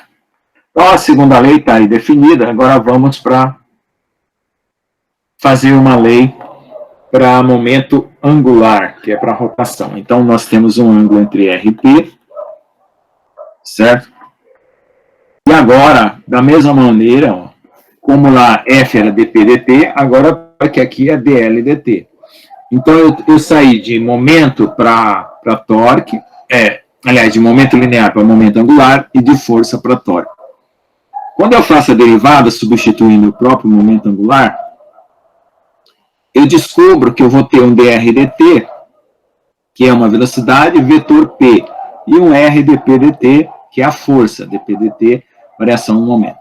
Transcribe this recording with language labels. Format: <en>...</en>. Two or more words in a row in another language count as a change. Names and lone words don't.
<pt>Então a segunda lei está aí definida, agora vamos para fazer uma lei para momento angular, que é para rotação. Então nós temos um ângulo entre R e P, certo? E agora, da mesma maneira, ó, como lá F era dp/dt, agora que aqui é dl/dt. Então, eu saí de momento para torque, aliás, de momento linear para momento angular e de força para torque. Quando eu faço a derivada, substituindo o próprio momento angular, eu descubro que eu vou ter um drdt, que é uma velocidade, vetor P, e um rdpdt, que é a força, dpdt, variação no momento.</pt>